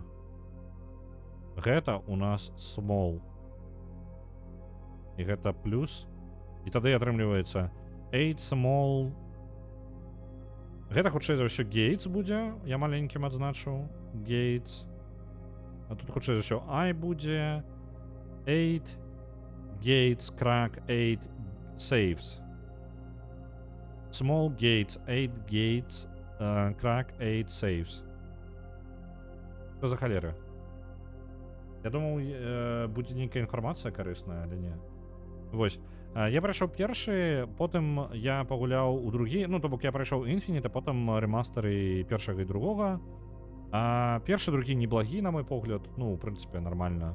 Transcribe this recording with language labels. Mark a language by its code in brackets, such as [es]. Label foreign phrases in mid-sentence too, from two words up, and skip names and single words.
[be] Гэта у нас small. І гэта плюс. І тады атрымліваецца 8 small. Гэта хутчэй за ўсё Gates будзе. Я маленькім адзначу. Gates. А тут хутчэй за ўсё I будзе. [en] 8 Gates, crack, 8 saves. Small Gates, 8 Gates, crack, 8 saves. [ru] Что за халера? [be] Я думаў, будзе нейкая інфармацыя карысная, але не. Вось. Я прайшоў першы, потым я пагуляў у другі, ну, то бок я прайшоў Infinite, а потым рэмастары першага і другога. Першы, другі неблагі, на мой погляд, ну, в прынцыпе, нармальна.